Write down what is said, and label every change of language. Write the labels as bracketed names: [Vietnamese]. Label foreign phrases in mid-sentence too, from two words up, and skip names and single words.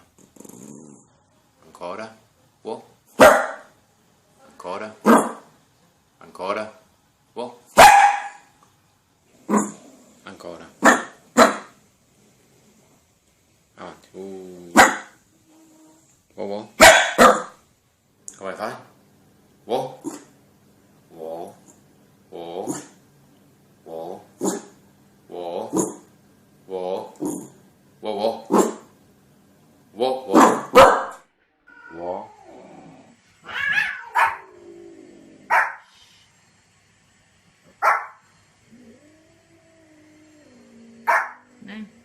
[Italian] Ancora. Wow. Ancora. Ancora. Wow. Ancora. Avanti. Wow, wow. Come fai? Wow. Wow. Wow. Wow. Wow. Wow. Wow. Wow. Wow. Wow. Nee.